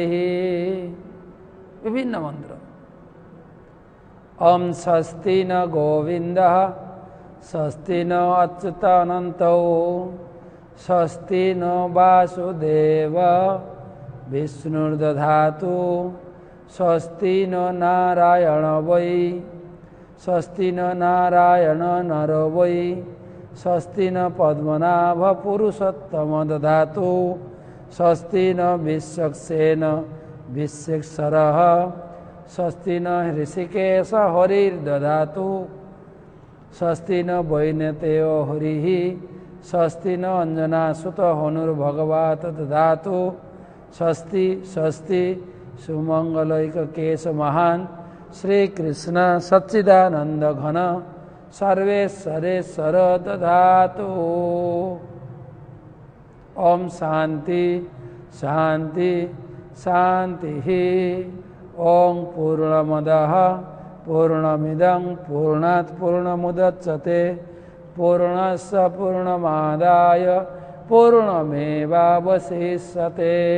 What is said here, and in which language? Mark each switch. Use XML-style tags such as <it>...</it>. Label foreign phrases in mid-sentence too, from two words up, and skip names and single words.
<bn>বিভিন্ন মন্ত্র।</bn> <sa>ওম স্বস্তি ন গোবিন্দ স্বস্তি ন অচ্যুতানন্ত স্বস্তি ন বাসুদেব বিষ্ণুর্দধাতু স্বস্তি ন নারায়ণ বৈ স্বস্তি ন নারায়ণ নর বৈ স্বস্তি ন পদ্মনাভ পুরুষোত্তম দধাতু স্বস্তি ন বিশ্বক্সেন বিশ্বেশ্বরঃ স্বস্তি ন হৃষিকেশ হরির্দধাতু স্বস্তি ন বৈনতেয় হরিঃ স্বস্তি ন অঞ্জনাসুত হনুর্ভগবত দধাতু স্বস্তি স্বস্তি সুমঙ্গলৈককেশ মহান শ্রীকৃষ্ণ সচ্চিদানন্দ ঘন सर्वेश्वरेश्वर दधातु। ओम शांति शांति शांति। ओम पूर्णमदः पूर्णमिदं पूर्णात् पूर्णमुदच्यते पूर्णस्य पूर्णमादाय पूर्णमेवावशिष्यते।</sa>